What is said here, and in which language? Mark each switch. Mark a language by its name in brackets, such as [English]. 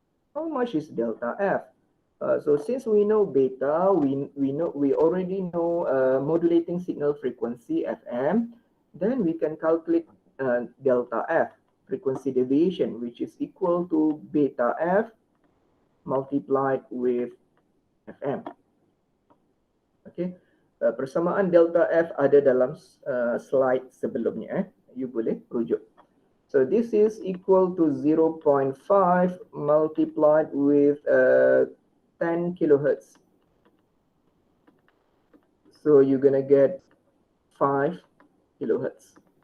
[English] How much is delta F? So since we know beta, we already know modulating signal frequency FM, then we can calculate delta F, frequency deviation, which is equal to beta F multiplied with FM. Okay. [Malay] Persamaan delta F ada dalam slide sebelumnya. You boleh rujuk. [English] So this is equal to 0.5 multiplied with 10 kilohertz. So you're gonna get 5 kilohertz.